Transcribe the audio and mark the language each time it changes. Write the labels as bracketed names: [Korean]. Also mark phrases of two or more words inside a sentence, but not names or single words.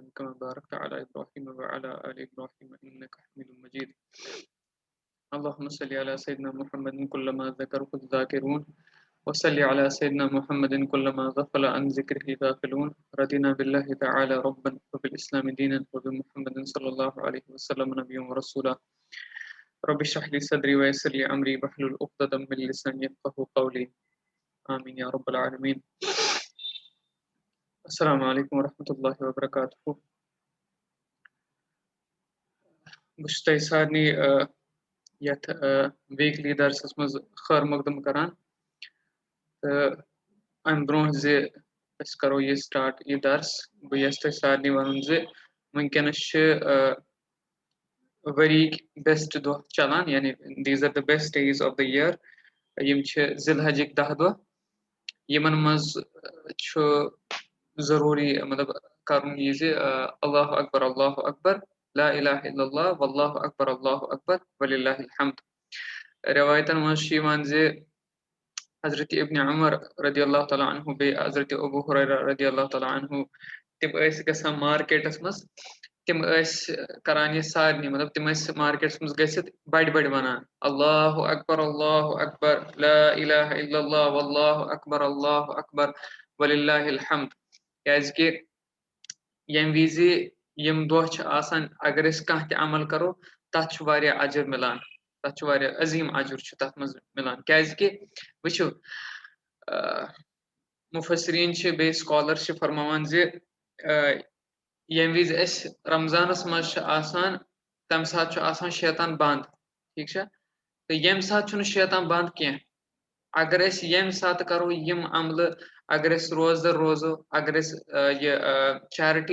[Arabic] كما باركت على إبراهيم وعلى آل إبراهيم إنك حميد مجيد اللهم صل على سيدنا محمد كلما ذكره الذاكرون وصل على سيدنا محمد كلما غفل عن ذكره الغافلون رضينا بالله تعالى ربا وبالإسلام دينا وبمحمد صلى الله عليه وسلم نبيا ورسولا رب اشرح لي صدري ويسر لي أمري واحلل عقدة من لساني يفقهوا قولي آمين يا رب العالمين السلام عليكم ورحمة الله وبركاته [Kashmiri] بشتاي سارني يت ويكلي درسس مز خير مقدم کران أم برونٛہہ زِ أسۍ کرو یہِ سٹارٹ یہِ درس بہٕ یژھٕ تۄہہِ سارنٕے وَنُن زِ وٕنکٮ۪نس چھِ ؤریِکۍ بیسٹ دۄہ چلان یعنی دیٖز [English] are the best days of the year [Kashmiri] یِم چھِ ذی الحجٕکۍ 10 دۄہ یِمن منٛز چھُ ضروٗری مطلب کرُن یہِ زِ [Arabic] اللہ اکبر لا اِلہ الا اللہ واللہ اکبر وللہ الحمد [Kashmiri] رٮ۪وایتن منٛز چھُ یِوان زِ حضرت ابن عمر [Arabic] رضی اللہ تعالیٰ عنہ [Kashmiri] بیٚیہِ حضرت ابو ہریرہ رضی [Arabic] اللہ تعالیٰ عنہ [Kashmiri] تِم ٲسۍ گژھان مارکیٹس منٛز تِم ٲسۍ کران یہِ سارنٕے مطلب تِم ٲسۍ مارکیٹس منٛز گٔژھِتھ بڑِ بڑِ وَنان [Arabic] اللہ اکبر لا اِلہ الا اللہ واللہ اکبر وللہ الحمد [Kashmiri] کیازِ کہِ ییٚمہِ وِزِ یِم دۄہ چھِ آسان اگر أسۍ کانٛہہ تہِ عمل کرو تتھ چھُ واریاہ اجر مِلان تتھ چھُ واریاہ عظیٖم اجر چھُ تتھ منٛز مِلان کیازِ کہِ وٕچھِو مُفسریٖن چھِ بیٚیہِ سکالر چھِ فرماوان زِ ییٚمہِ وِزِ أسۍ رمضانس منٛز چھِ آسان تمہِ ساتہٕ چھُ آسان شیطان بنٛد ٹھیٖک چھا تہٕ ییٚمہِ ساتہٕ چھُنہٕ شیطان بنٛد کینٛہہ اگر أسۍ ییٚمہِ ساتہٕ کرو یِم عملہٕ اگر أسۍ روزدر روزو اگر أسۍ یہِ چیرٹی